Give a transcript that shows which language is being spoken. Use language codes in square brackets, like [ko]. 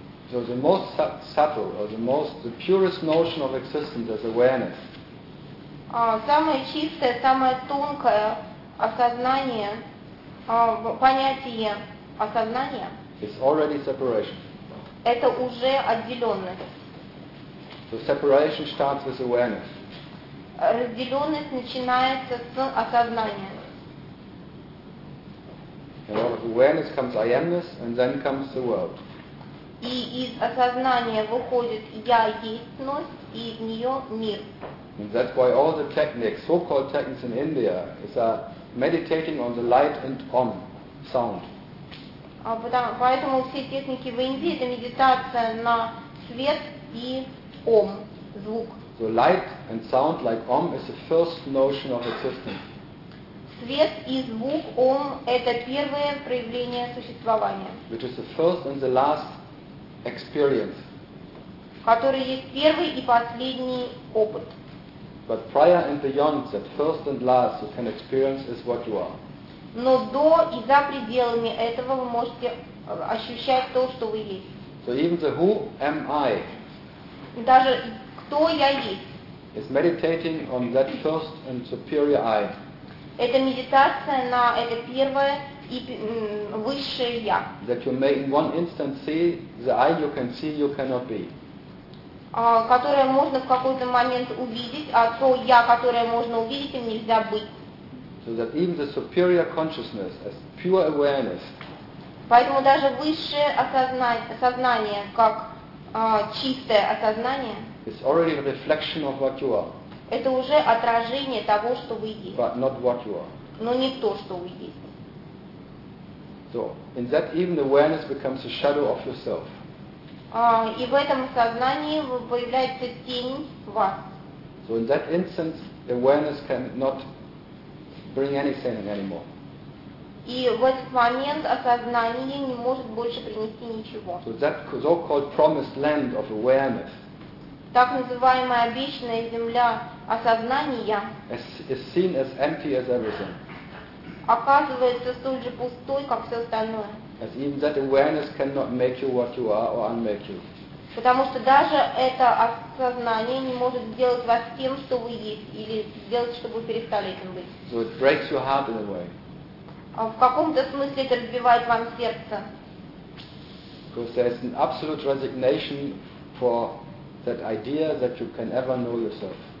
[en] So the most subtle, or the purest notion of existence is awareness. [ru] Самое чистое, самое тонкое осознание, понятие осознания. [en] It's already separation. [ru] Это уже отделенность. [en] So separation starts with awareness. [ru] Разделенность начинается с осознания. [en] And out of awareness comes I am-ness, and then comes the world. [ru] И из осознания выходит я есть-ность, и в нее мир. [en] And that's why all the techniques, so-called techniques in India, is meditating on the light and Om, sound. [ru] Поэтому все техники в Индии — это медитация на свет и ом, звук. [en] So light and sound like ом is the first notion of existence. [ru] Свет и звук ом это первое проявление существования. [en] Which is the first and the last experience. [ru] Который есть первый и последний опыт. [en] But prior and beyond that first and last you can experience is what you are. [ru] Но до и за пределами этого вы можете ощущать то, что вы есть. [en] So even the who am I. [ru] Даже кто я есть. [en] Is meditating on that first and superior I. [ru] Это медитация на это первое и высшее я. [en] That you may in one instant see the I you can see you cannot be. [ru] Которое можно в какой-то момент увидеть, а то я, которое можно увидеть, им нельзя быть. [en] So that even the superior consciousness, as pure awareness, [ru] поэтому даже высшее осознание, как чистое осознание, [en] is already a reflection of what you are. [ru] Это уже отражение того, что вы есть. [en] But not what you are. [ru] Но не то, что вы есть. [en] So in that even awareness becomes a shadow of yourself. [ru] И в этом сознании появляется тень вас. [en] So in that instance, awareness cannot bring anything anymore. [ru] И в этот момент осознание не может больше принести ничего. [en] So that so-called promised land of awareness. [ru] Так называемая обещанная земля осознания. [en] Is seen as empty as everything. [ru] Оказывается столь же пустой, как все остальное. [en] As even that awareness cannot make you what you are or unmake you. [ru] Потому что даже это осознание не может сделать вас тем, что вы есть, или сделать, чтобы вы перестали этим быть. [en] So it breaks your heart in a way. [ru] В каком-то смысле это разбивает вам сердце. [en] Because there is an absolute resignation for that idea that you can ever know yourself.